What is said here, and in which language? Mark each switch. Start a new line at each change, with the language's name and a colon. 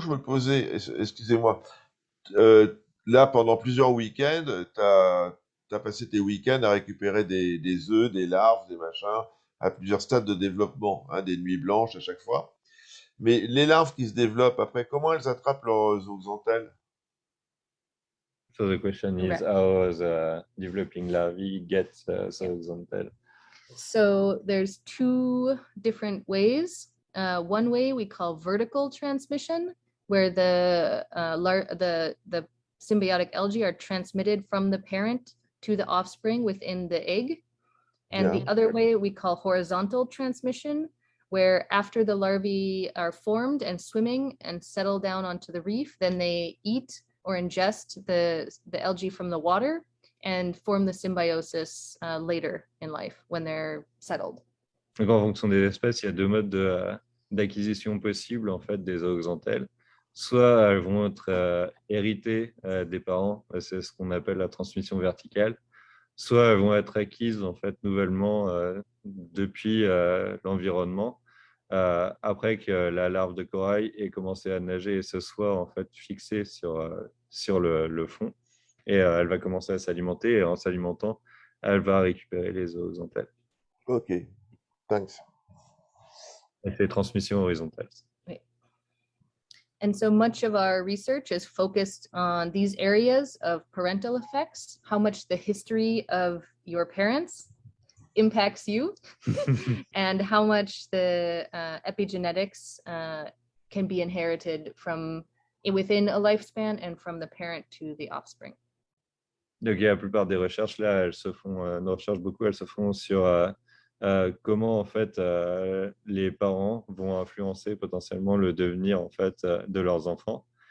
French: que je me posais, excusez-moi. Là, pendant plusieurs week-ends, tu as passé tes week-ends à récupérer des œufs, des larves, des machins, à plusieurs stades de développement, hein, des nuits blanches à chaque fois. Mais les larves qui se développent après, comment elles attrapent leurs zooxanthelles?
English: So the question is right. how the developing larvae gets Yeah. horizontal. So there's two different ways. One way we call vertical transmission, where the symbiotic algae are transmitted from the parent to the offspring within the egg. And Yeah. the other way we call horizontal transmission, where after the larvae are formed and swimming and settle down onto the reef, then they eat or ingest the algae from the water and form the symbiosis later in life when they're settled.
French: Donc, en fonction des espèces, il y a deux modes d'acquisition possibles en fait, des zooxanthelles. Soit elles vont être héritées des parents, c'est ce qu'on appelle la transmission verticale. Soit elles vont être acquises en fait, nouvellement depuis l'environnement, après que la larve de corail ait commencé à nager et se soit en fait, fixée sur le fond. Et elle va commencer à s'alimenter et en s'alimentant, elle va récupérer les zooxanthelles.
English: Ok, thanks.
French: Et c'est transmission horizontale.
English: Right. And so much of our research is focused on these areas of parental effects, how much the history of your parents impacts you, and how much the epigenetics can be inherited from within a lifespan and from the parent to the offspring.
French: Donc, la plupart des recherches, là, elles se font, nos recherches beaucoup, elles se font sur comment, en fait, les parents vont influencer potentiellement le devenir, en fait, de leurs enfants.